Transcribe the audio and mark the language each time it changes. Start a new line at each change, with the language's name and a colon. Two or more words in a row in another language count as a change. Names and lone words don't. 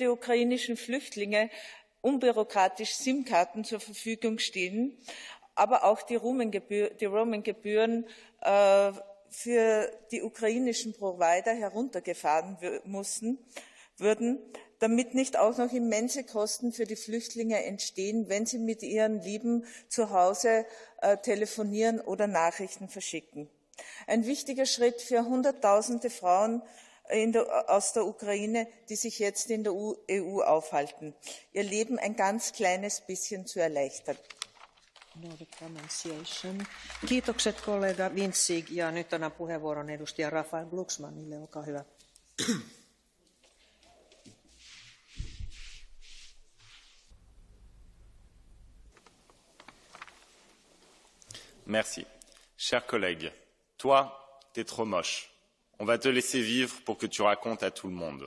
German: die ukrainischen Flüchtlinge unbürokratisch SIM-Karten zur Verfügung stehen, aber auch die Roaming-Gebühren für die ukrainischen Provider heruntergefahren würden, damit nicht auch noch immense Kosten für die Flüchtlinge entstehen, wenn sie mit ihren Lieben zu Hause telefonieren oder Nachrichten verschicken. Ein wichtiger Schritt für Hunderttausende Frauen aus der Ukraine, die sich jetzt in der EU aufhalten, ihr Leben ein ganz kleines bisschen zu erleichtern.
Finnish: Kiitokset kollega Vintsig ja nyt annan puheenvuoron edustaja Rafael Glucksmannille. Olkaa hyvä.
French: Merci. Chers collègues, toi, t'es trop moche. On va te laisser vivre pour que tu racontes à tout le monde.